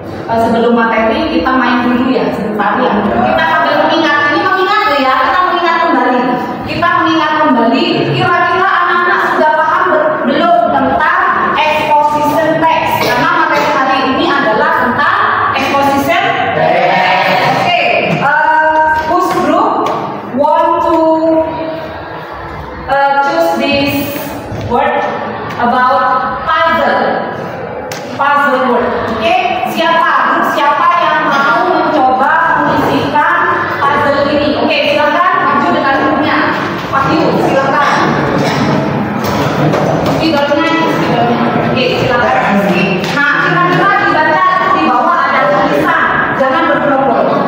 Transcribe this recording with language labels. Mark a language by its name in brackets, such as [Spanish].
[Indonesian] Sebelum materi kita main dulu ya sebentar ya. Kita sambil mengingat, ini mengingat ya, kita mengingat kembali. Kita mengingat kembali, kira-kira anak-anak sudah paham belum tentang exposition text? Karena materi hari ini adalah tentang exposition text. [English] Oke, whose group want to choose this word about puzzle word? [Indonesian] Oke, siapa yang mau mencoba mengisikan puzzle ini? Oke, silakan maju dengan bukunya. Pak Yu, silakan. Spidolnya. Oke, silakan isi. Nah, kira-kira dibaca di bawah ada tulisan, jangan bergerombol.